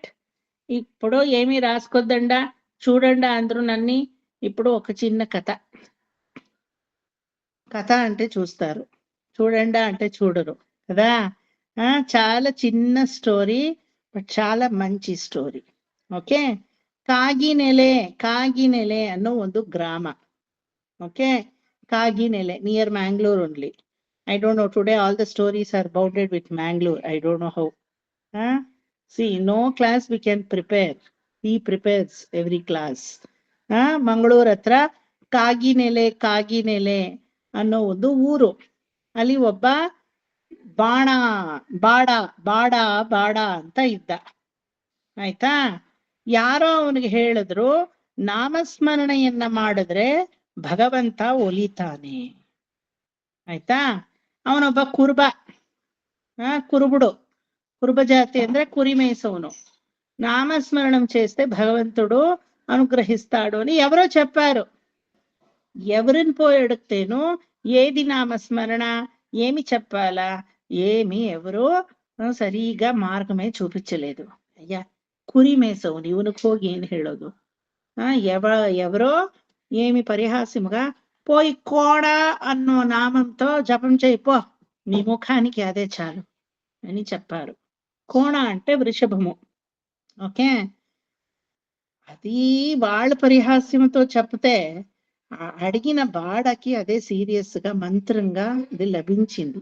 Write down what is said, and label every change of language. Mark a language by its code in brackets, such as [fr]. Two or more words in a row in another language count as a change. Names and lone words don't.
[te] ఇప్పుడు ఏమీ రాసుకోద్దండా, చూడండి అందరూ నన్ని. ఇప్పుడు ఒక చిన్న కథ అంటే చూస్తారు, చూడండా అంటే చూడరు కదా. చాలా చిన్న స్టోరీ, బట్ చాలా మంచి స్టోరీ. ఓకే, [kn] ಕಾಗಿನೆಲೆ ಅನ್ನೋ ಒಂದು ಗ್ರಾಮ. ಓಕೆ, ಕಾಗಿನೆಲೆ ನಿಯರ್ Mangalore only. [en] I don't know, today all the stories are bounded with Mangalore. I don't know how. See, no class we can prepare. He prepares every class. [kn] Mangalore ಹತ್ರ ಕಾಗಿನೆಲೆ ಅನ್ನೋ ಒಂದು ಊರು. ಅಲ್ಲಿ ಒಬ್ಬ ಬಾಡ ಅಂತ ಇದ್ದ. ಆಯ್ತಾ? ಯಾರೋ ಅವನಿಗೆ ಹೇಳಿದ್ರು, ನಾಮಸ್ಮರಣೆಯನ್ನ ಮಾಡಿದ್ರೆ ಭಗವಂತ ಒಲಿತಾನೆ. ಆಯ್ತಾ? ಅವನೊಬ್ಬ ಕುರುಬ ಜಾತಿ ಅಂದ್ರೆ ಕುರಿ ಮೇಸವನು. [te] నామస్మరణం చేస్తే భగవంతుడు అనుగ్రహిస్తాడు అని ఎవరో చెప్పారు. ఎవరిని పోయి అడిగితేను ఏది నామస్మరణ, ఏమి చెప్పాలా, ఎవరో సరిగా మార్గమే చూపించలేదు. [kn] ಅಯ್ಯಾ, ಕುರಿ ಮೇಸವನು ಇವನಿಗೆ ಹೋಗಿ ಏನ್ ಹೇಳೋದು? [te] ఎవరో ఏమి పరిహాస్యముగా పోయి కోడ అన్నో నామంతో జపం చేయిపో, నీ ముఖానికి అదే చాలు అని చెప్పారు. కోణ అంటే వృషభము. ఓకే, అది వాళ్ళ పరిహాస్యంతో చెప్తే అడిగిన బాడకి అదే సీరియస్ గా మంత్రంగా ఇది లభించింది.